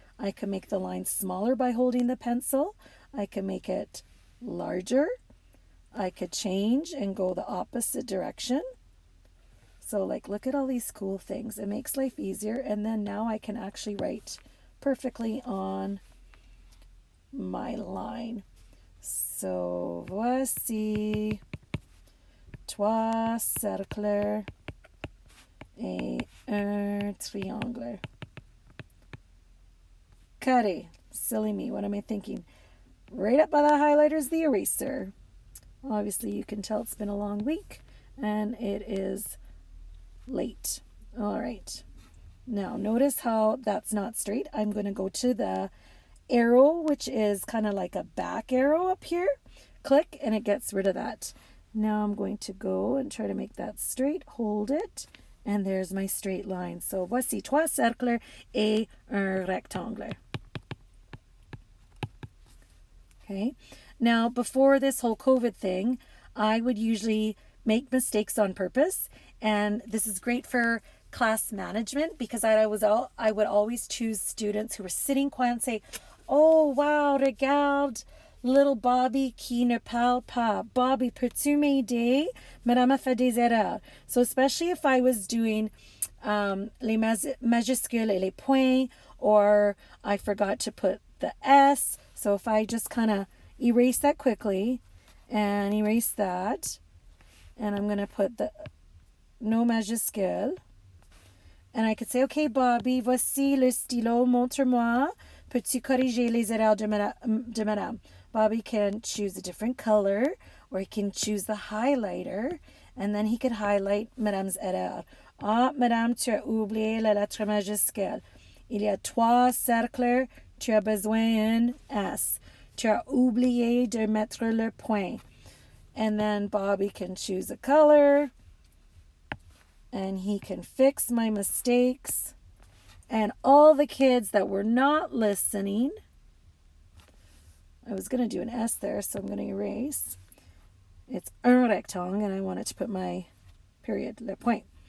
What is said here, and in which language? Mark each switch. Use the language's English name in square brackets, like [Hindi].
[English] I can make the line smaller by holding the pencil. I can make it larger. I could change and go the opposite direction. So like, look at all these cool things. It makes life easier. And then now I can actually write perfectly on my line. [French] So voici trois cercles et un triangle. [English] Carré. Silly me. What am I thinking? Right up by the highlighters, the eraser. Obviously, you can tell it's been a long week and it is late. All right. Now, notice how that's not straight. I'm going to go to the arrow, which is kind of like a back arrow up here. Click and it gets rid of that. Now I'm going to go and try to make that straight. Hold it. And there's my straight line. [French] So voici trois cercles et un rectangle. [English] Okay. Now, before this whole COVID thing, I would usually make mistakes on purpose. And this is great for class management because I would always choose students who were sitting quiet and say, "Oh, wow, [French] regarde, [English] little Bobby [French] qui ne parle pas. Bobby, peux-tu m'aider? Madame a fait des erreurs." [English] So especially if I was doing [French] les majuscules et les points, [English] or I forgot to put the S. So if I just kind of erase that quickly and erase that, and I'm going to put the no majuscule, and I could say, "Okay, Bobby, [French] voici le stylo, montre-moi. Peux-tu corriger les erreurs de madame?" [English] Bobby can choose a different color, or he can choose the highlighter, and then he could highlight Madame's erreur. [French] Ah, Madame, tu as oublié la lettre majuscule. Il y a trois cercles, tu as besoin d'un S. Tu as oublié de mettre le point. [English] And then Bobby can choose a color, and he can fix my mistakes. And all the kids that were not listening I was going to do an S there, so I'm going to erase. It's [French] un rectangle, [English] and I wanted to put my period, [French] le point.